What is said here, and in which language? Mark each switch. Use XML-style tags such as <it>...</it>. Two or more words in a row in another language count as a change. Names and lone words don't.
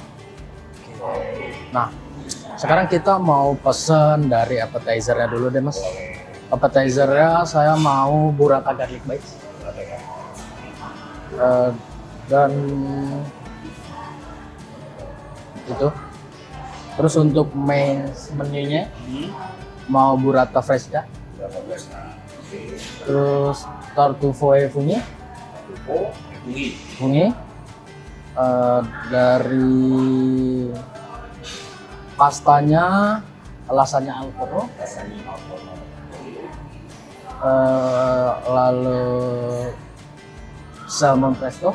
<id>Nah, sekarang kita mau pesen dari appetizer-nya dulu deh, Mas. Appetizer-nya saya mau burrata garlic bites. Dan itu. Terus untuk</id> <en>main menunya</en> <id>mau burrata fresca, Berapa belas? Nah, oke. terus tartufo e fungi, Tupo, bungi. fungi dari pastanya lasagna Alfredo, Rasanya apa? lalu salmon presto,</id>